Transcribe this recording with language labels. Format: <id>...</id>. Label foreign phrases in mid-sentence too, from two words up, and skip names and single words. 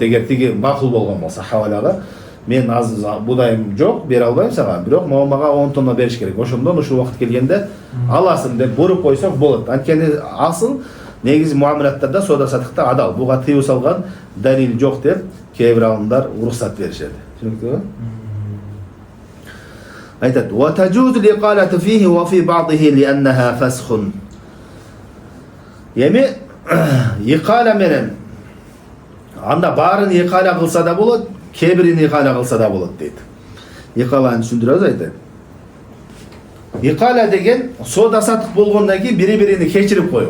<ky>Эгер тиги макул болгон болсо хавалага, мен азыр будайым жок, бере албайм сага, бирок мага 10 тонна бериш керек. Ошондон ушул убакыт келгенде аласың деп буруп койсоң болот. Анткени асыл негизи муамилаттарда, соода саттыкта адал. Буга тыюу салган далил жок деп кээ бир алымдар уруксат беришет. Түшүнүктүбү? Айтат:</ky> <ar>"وتجوز الإقالة فيه وفي بعضه لأنها فسخ."</ar> <ky>Эми икала менен анда баарын икала кылса да болот, кээ бирин икала кылса да болот дейт. Икаланы түшүндүрөбүз, айтат. Икала деген соода саттык болгондон кийин бири-бирини кечирип коюу.</ky>